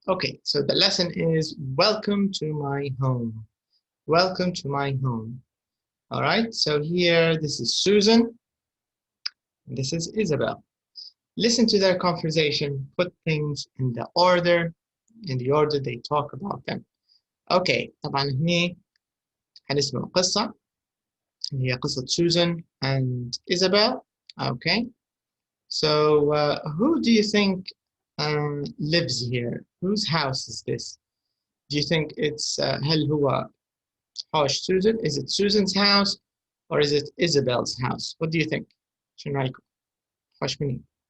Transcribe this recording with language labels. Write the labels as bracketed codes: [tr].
[en] Okay, so the lesson is welcome to my home. Welcome to my home. All right, so here this is Susan. And this is Isabel. Listen to their conversation. Put things in the order they talk about them. [ar] Okay, طبعا هني هنسمع قصة هي قصة Susan and Isabel. [en] Okay, so who do you think lives here? Whose house is this? Do you think it's [ar] هل هو حوش [en] Susan? Is it Susan's house or is it Isabel's house? What do you think? [ar] شنو رأيكم؟ خوش مني.